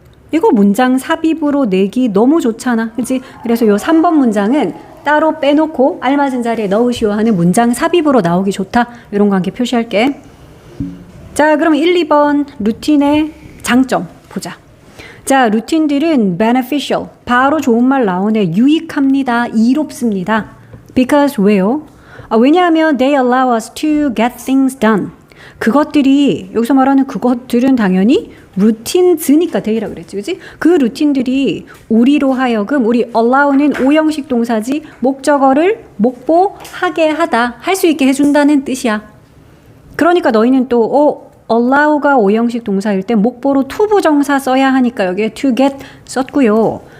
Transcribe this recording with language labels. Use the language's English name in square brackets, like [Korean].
[Korean] 이거 문장 삽입으로 내기 너무 좋잖아. 그치? 그래서 요 3번 문장은 따로 빼놓고 알맞은 자리에 넣으시오 하는 문장 삽입으로 나오기 좋다. 이런 거 함께 표시할게. 자, 그럼 1, 2번 루틴의 장점 보자. 자, 루틴들은 beneficial. 바로 좋은 말 나오네. 유익합니다. 이롭습니다. Because 왜요? [English] 왜냐하면 they allow us to get things done. [Korean] 그것들이 여기서 말하는 그것들은 당연히 루틴즈니까 데이라 그랬지, 그지? 그 루틴들이 우리로 하여금 우리 allow는 오형식 동사지 목적어를 목보하게 하다, 할 수 있게 해준다는 뜻이야. 그러니까 너희는 또 allow가 오형식 동사일 때 목보로 to 부정사 써야 하니까 여기에 [English] to get [Korean] 썼고요.